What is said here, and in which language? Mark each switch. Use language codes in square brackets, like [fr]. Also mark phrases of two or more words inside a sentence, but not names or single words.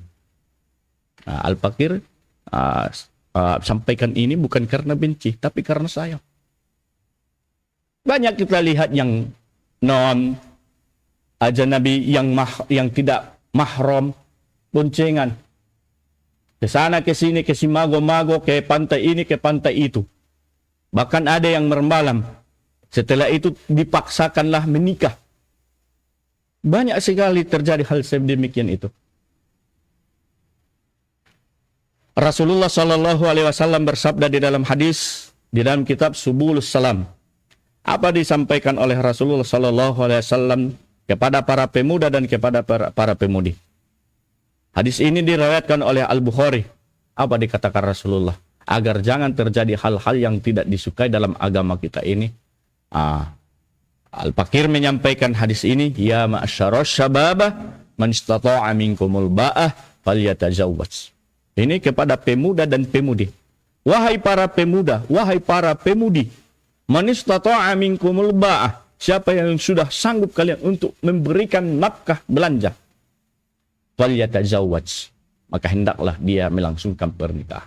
[id] Nah, Al-Fakir sampaikan ini bukan karena benci, tapi karena sayang. Banyak kita lihat yang non ajnabi, yang tidak mahram, boncengan. Ke sana, ke sini, ke si mago-mago, ke pantai ini, ke pantai itu. Bahkan ada yang bermalam. Setelah itu dipaksakanlah menikah. Banyak sekali terjadi hal sedemikian itu. Rasulullah [ar] صلى الله عليه وسلم [id] bersabda di dalam hadis, di dalam kitab Subulus Salam. Apa disampaikan oleh Rasulullah [ar] صلى الله عليه وسلم [id] kepada para pemuda dan kepada para pemudi? Hadis ini diriwayatkan oleh Al-Bukhari. Apa dikatakan Rasulullah? Agar jangan terjadi hal-hal yang tidak disukai dalam agama kita ini. Al-Fakir menyampaikan hadis ini, [ar] يا معشر الشباب من استطاع منكم الباءة فليتزوج. [id] Ini kepada pemuda dan pemudi. Wahai para pemuda, wahai para pemudi, [ar] من استطاع منكم الباءة, [id] siapa yang sudah sanggup kalian untuk memberikan nafkah belanja, falyatajawwaz, maka hendaklah dia melangsungkan pernikahan.